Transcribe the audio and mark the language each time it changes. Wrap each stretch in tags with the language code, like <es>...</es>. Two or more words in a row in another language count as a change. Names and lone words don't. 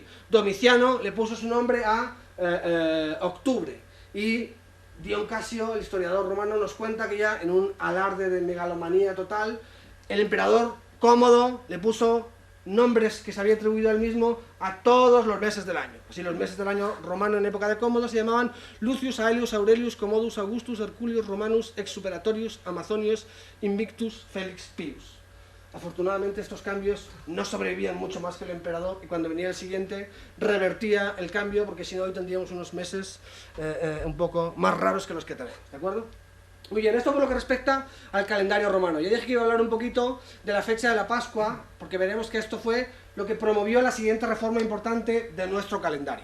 <es>Domiciano le puso su nombre a octubre. Y Dion Casio, el historiador romano, nos cuenta que ya en un alarde de megalomanía total, el emperador Cómodo le puso nombres que se había atribuido a él mismo a todos los meses del año. Así, los meses del año romano en época de Cómodo se llamaban Lucius, Aelius, Aurelius, Commodus, Augustus, Herculius, Romanus, Exuperatorius, Amazonius, Invictus, Felix, Pius. Afortunadamente estos cambios no sobrevivían mucho más que el emperador, y cuando venía el siguiente revertía el cambio, porque si no hoy tendríamos unos meses un poco más raros que los que tenemos, ¿de acuerdo? Muy bien, esto por lo que respecta al calendario romano. Ya dije que iba a hablar un poquito de la fecha de la Pascua, porque veremos que esto fue lo que promovió la siguiente reforma importante de nuestro calendario.</es>